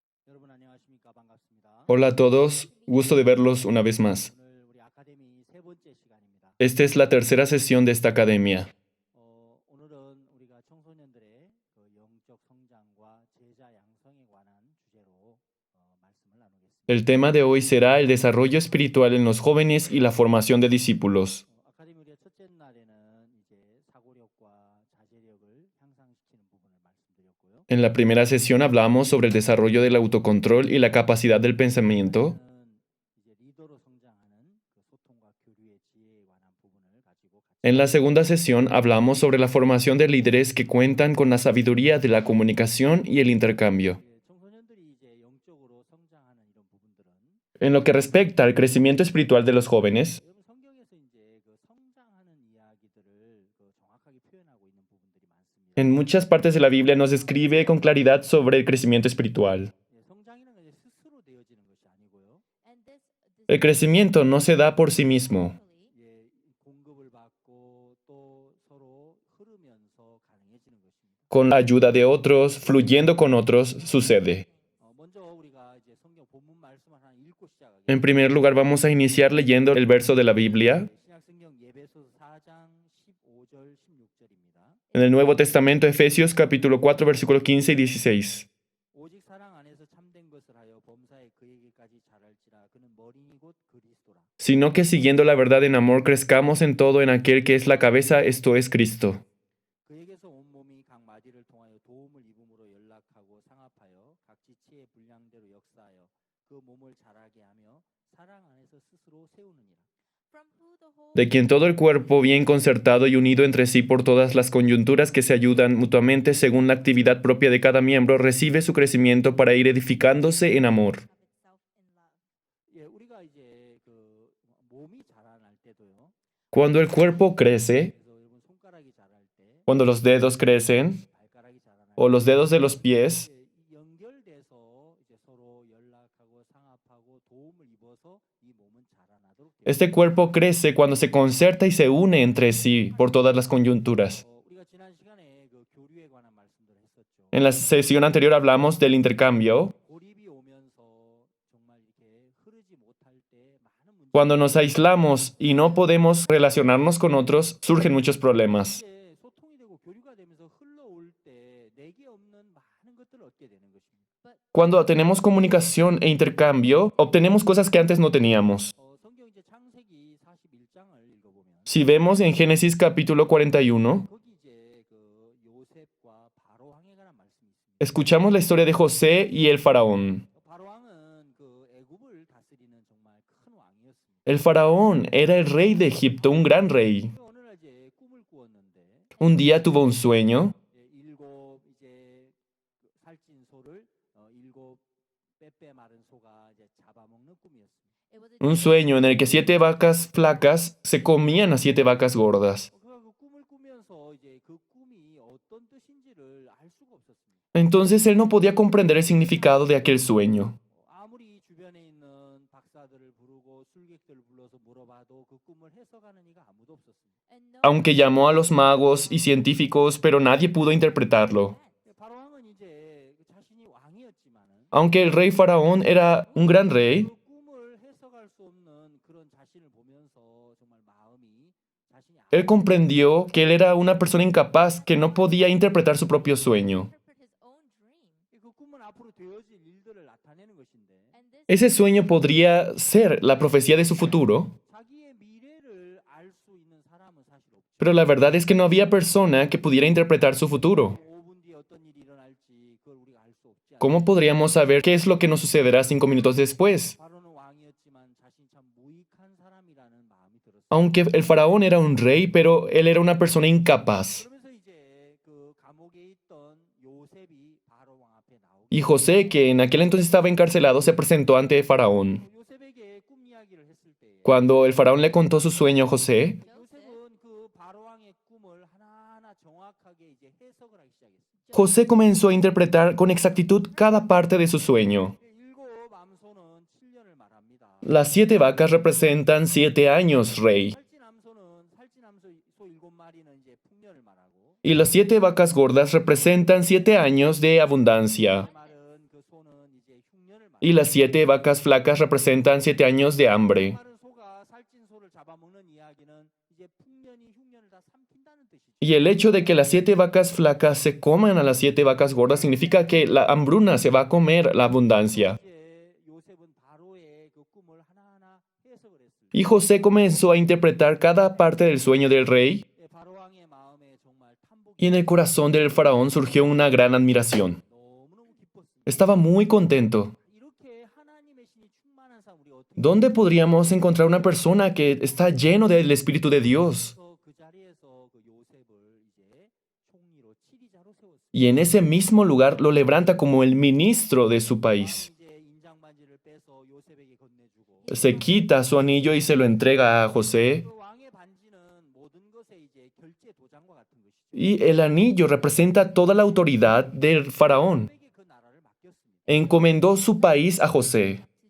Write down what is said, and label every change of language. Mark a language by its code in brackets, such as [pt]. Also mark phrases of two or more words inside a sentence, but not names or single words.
[ko] 여러분 안녕하십니까? 반갑습니다. [es] Hola a todos, gusto de verlos una vez más. [ko] 오늘 우리 아카데미 세 번째 시간입니다. [es] Esta es la tercera sesión de esta academia. [ko] 오늘은 우리가 청소년들의 그 영적 성장과 제자 양성에 관한 주제로 말씀을 나누겠습니다. [es] El tema de hoy será el desarrollo espiritual en los jóvenes y la formación de discípulos. [ko] 아카데미 우리가 첫째 날에는 이제 사고력과 자제력을 향상시키는 부분을 말씀드렸고요. [es] En la primera sesión hablamos sobre el desarrollo del autocontrol y la capacidad del pensamiento. [ko] 이제 리더로 성장하는 그 소통과 교류의 지혜에 관한 부분을 가지고 같이 [es] En la segunda sesión hablamos sobre la formación de líderes que cuentan con la sabiduría de la comunicación y el intercambio. [ko] 청소년들이 이제 영적으로 성장하는 이런 부분들은 [es] En lo que respecta al crecimiento espiritual de los jóvenes, [ko] 여러분 성경에서 이제 그 성장하는 이야기들을 그 정확하게 표현하고 있는 부분들이 많습니다. [es] en muchas partes de la Biblia nos describe con claridad sobre el crecimiento espiritual. [ko] 성장이라는 건 이제 스스로 되어지는 것이 아니고요. [es] El crecimiento no se da por sí mismo. [ko] 예, 공급을 받고 또 서로 흐르면서 가능해지는 것입니다. [es] Con la ayuda de otros, fluyendo con otros, sucede. [ko] 먼저 우리가 이제 성경 본문 말씀을 하나 읽고 시작하겠습니다. [es] En primer lugar, vamos a iniciar leyendo el verso de la Biblia. [ko] 신약 성경 예배소 4장 15절 16절입니다. [es] En el Nuevo Testamento, Efesios capítulo 4, versículos 15 y 16. [ko] 오직 사랑 안에서 참된 것을 하여 범사에 그에게까지 자랄지라 그는 머리니 곧 그리스도라. [es] Sino que siguiendo la verdad en amor, crezcamos en todo en aquel que es la cabeza, esto es Cristo. [ko] 그에게서 온 몸이 각 마디를 통하여 도움을 입음으로 연락하고 상합하여 각 지체의 분량대로 역사하여 그 몸을 자라게 하며 사랑 안에서 스스로 세우느니라. [es] De quien todo el cuerpo, bien concertado y unido entre sí por todas las coyunturas que se ayudan mutuamente según la actividad propia de cada miembro, recibe su crecimiento para ir edificándose en amor. [ko] 예, 우리가 이제 그 몸이 자라날 때도요. [es] Cuando el cuerpo crece, [ko] 그래서 여러분 손가락이 자랄 때, [es] cuando los dedos crecen, [ko] 발가락이 자라날 [es] o los dedos de los pies, [ko] 때 연결돼서 이제 서로 연락하고 상합하고 도움을 입어서 이 몸은 자라나도록 돼요. [es] este cuerpo crece cuando se concerta y se une entre sí por todas las coyunturas. [ko] 우리가 지난 시간에 그 교류에 관한 말씀들을 했었죠. [es] En la sesión anterior hablamos del intercambio. [ko] 고립이 오면서 정말 이렇게 흐르지 못할 때 많은 문제가 [es] Cuando nos aislamos y no podemos relacionarnos con otros, surgen muchos problemas. [ko] 이제 소통이 되고 교류가 되면서 흘러올 때 내게 없는 많은 것들을 얻게 되는 것입니다. [es] Cuando tenemos comunicación e intercambio, obtenemos cosas que antes no teníamos. [ko] 성경 이제 창세기 41장을 읽어보면 [es] Si vemos en Génesis capítulo 41, [ko] 거기 이제 그 요셉과 바로 왕에 관한 말씀이 있습니다. [es] escuchamos la historia de José y el faraón. [ko] 바로 왕은 그 애굽을 다스리는 정말 큰 왕이었습니다. [es] El faraón era el rey de Egipto, un gran rey. [ko] 어느 날 이제 꿈을 꾸었는데 [es] Un día tuvo un sueño. [ko] 일곱 이제 그 살찐 소를 일곱 빼빼 마른 소가 이제 잡아먹는 꿈이었습니다. [es] Un sueño en el que 7 vacas flacas se comían a 7 vacas gordas. [ko] 그가 그 꿈을 꾸면서 이제 그 꿈이 어떤 뜻인지를 알 수가 없었습니다. [es] Entonces él no podía comprender el significado de aquel sueño. [ko] 아무리 주변에 있는 박사들을 부르고 술객들을 불러서 물어봐도 그 꿈을 해석하는 이가 아무도 없었습니다. [es] Aunque llamó a los magos y científicos, pero nadie pudo interpretarlo. [ko] 바로 왕은 이제 자신이 왕이었지만은 [es] Aunque el rey faraón era un gran rey, [ko] 그 꿈을 해석할 수 없는 그런 자신을 보면서 정말 마음이 자신이 [es] él comprendió que él era una persona incapaz que no podía interpretar su propio sueño. [ko] 그 꿈은 앞으로 되어질 일들을 나타내는 것인데 [es] Ese sueño podría ser la profecía de su futuro, [ko] 자기의 미래를 알 수 있는 사람은 사실 없죠. [es] pero la verdad es que no había persona que pudiera interpretar su futuro. [ko] 5분 뒤에 어떤 일이 일어날지 그걸 우리가 알 수 없지 않아요. [es] ¿Cómo podríamos saber qué es lo que nos sucederá 5 minutos después? [ko] 바로는 왕이었지만 자신이 참 무익한 사람이라는 마음이 들었어요. [es] Aunque el faraón era un rey, pero él era una persona incapaz. [ko] 그러면서 이제 그 감옥에 있던 요셉이 바로 왕 앞에 나오고 [es] Y José, que en aquel entonces estaba encarcelado, se presentó ante el faraón. [ko] 요셉에게 꿈 이야기를 했을 때 [es] Cuando el faraón le contó su sueño a José, [ko] 요셉은 그 바로 왕의 꿈을 하나하나 정확하게 이제 해석을 하기 시작했어요. [es] José comenzó a interpretar con exactitud cada parte de su sueño. [ko] 일곱 암소는 7년을 말합니다. [es] Las 7 vacas representan 7 años, rey. [ko] 살찐 암소 소 7마리는 이제 풍년을 말하고 [es] Y las 7 vacas gordas representan 7 años de abundancia. [ko] 마른 그 소는 [es] Y las 7 vacas flacas representan 7 años de hambre. [ko] 많은 소가 살찐 소를 잡아먹는 이야기는 이제 풍년이 흉년을 다 삼킨다는 뜻이죠. [es] Y el hecho de que las 7 vacas flacas se coman a las 7 vacas gordas significa que la hambruna se va a comer la abundancia. [ko] 이제 요셉은 바로의 그 꿈을 하나하나 해석을 했습니다. [es] Y José comenzó a interpretar cada parte del sueño del rey, [ko] 바로 왕의 마음에 정말 탐복이 [es] y en el corazón del faraón surgió una gran admiración. [ko] 너무너무 기뻤습니다. [es] Estaba muy contento. [ko] 이렇게 하나님의 신이 충만한 사람 우리 어떻게 [es] ¿Dónde podríamos encontrar una persona que está lleno del Espíritu de Dios? [ko] 그 자리에서 그 요셉을 이제 총리로 치리자로 세웠습니다. [es] Y en ese mismo lugar lo levanta como el ministro de su país. [ko] 이제 인장 반지를 빼서 요셉에게 건네주고 [es] Se quita su anillo y se lo entrega a José. [ko] 그 왕의 반지는 모든 것에 이제 결제 도장과 같은 것이죠. [es] Y el anillo representa toda la autoridad del faraón. [ko] 요셉에게 그 나라를 맡겼습니다. [es] Encomendó su país a José.